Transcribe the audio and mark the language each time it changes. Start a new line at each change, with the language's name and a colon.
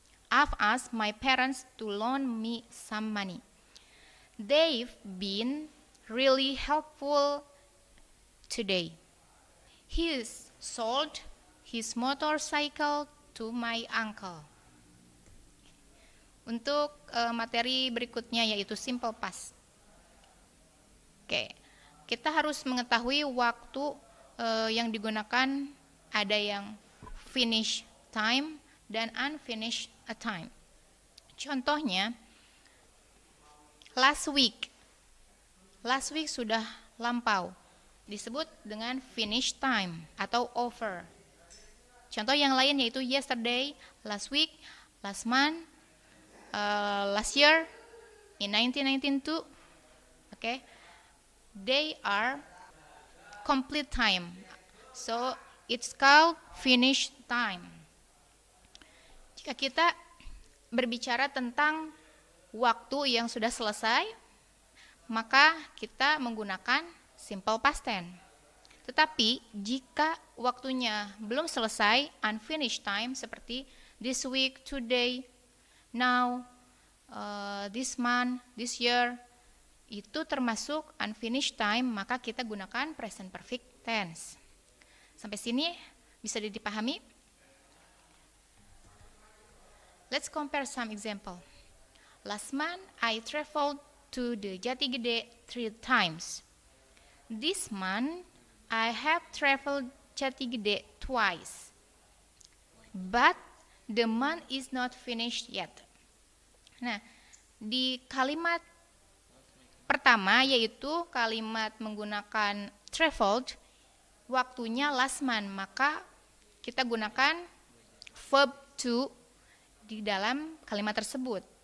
English: I've asked my parents to loan me some money. They've been really helpful today. He sold his motorcycle to my uncle.
Indonesian: Untuk materi berikutnya yaitu simple past. Oke, kita harus mengetahui waktu yang digunakan, ada yang finished time dan unfinished time. Contohnya, last week sudah lampau, disebut dengan finished time atau over. Contoh yang lain yaitu
English: yesterday, last week, last month, last year, in 1992. Okay, they are complete time, so it's called finished time.
Indonesian: Jika kita berbicara tentang waktu yang sudah selesai, maka kita menggunakan simple past tense. Tetapi jika waktunya belum selesai, unfinished time, seperti this week, today, now, this month, this year, itu termasuk unfinished time, maka kita gunakan present perfect tense. Sampai sini bisa dipahami?
English: Let's compare some example. Last month I traveled to the Jati Gede 3 times. This month I have traveled Jati Gede twice. But the month is not finished yet.
Indonesian: Nah, di kalimat pertama yaitu kalimat menggunakan traveled, waktunya last month, maka kita gunakan verb to di dalam kalimat tersebut.